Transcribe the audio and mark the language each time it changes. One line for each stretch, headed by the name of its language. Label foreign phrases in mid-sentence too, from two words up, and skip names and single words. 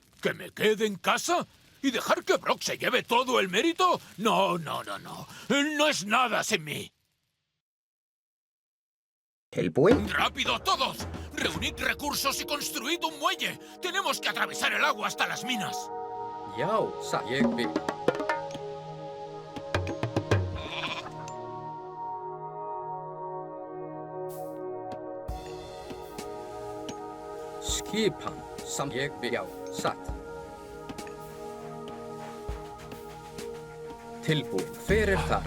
Spanish: ¿Que me quede en casa? ¿Y dejar que Brock se lleve todo el mérito? No, no, no, no. Él no es nada sin mí.
Icelandic: Tilbúin.
Spanish: ¡Rápido, todos! ¡Reunid recursos y construid un muelle! ¡Tenemos que atravesar el agua hasta las minas!
Icelandic: Já, ég vil. Skipan, ég vil, já, satt. Tilbúin, hver er þar?